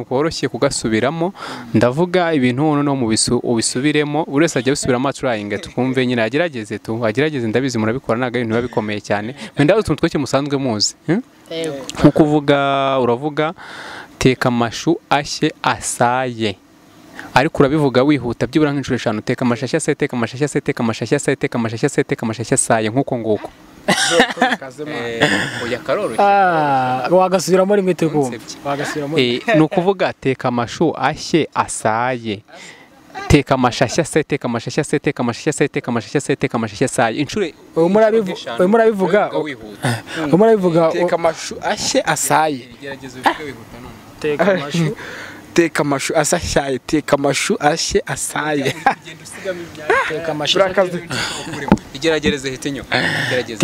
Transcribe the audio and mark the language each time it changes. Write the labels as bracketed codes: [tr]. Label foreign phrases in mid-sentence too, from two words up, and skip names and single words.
[rw] koroshye kugasubiramo ndavuga ibintu no mu ubisubiremo buri wese ajya bisubiramo trying tukumve nyine agerageze ndabizi murabikora naga ibintu bikomeye cyane mwe ndabaza utuntu tworoshye musanzwe muzi nko kuvuga uravuga teka amashu ashye asaye ariko urabivuga wihuta byibura nk'inshuro 5 teka amashashya ase teka amashashya ase teka amashashya ase teka amashashya ase teka amashashya asaye nkuko nguko oya karoroshye wagasubiramo rimwe teko wagasubiramo ni ukuvuga teka amashu ashye asaye teka amashashya ase teka amashashya ase teka amashashya ase teka amashashya ase teka amashashya asaye inshuro murabivuga teka amashu ashye asaye gerageza uvuge wihuta none teka amashu teka amashu asashyaye teka amashu ashye asaye teka amashu igeragereze hitinyo gerageza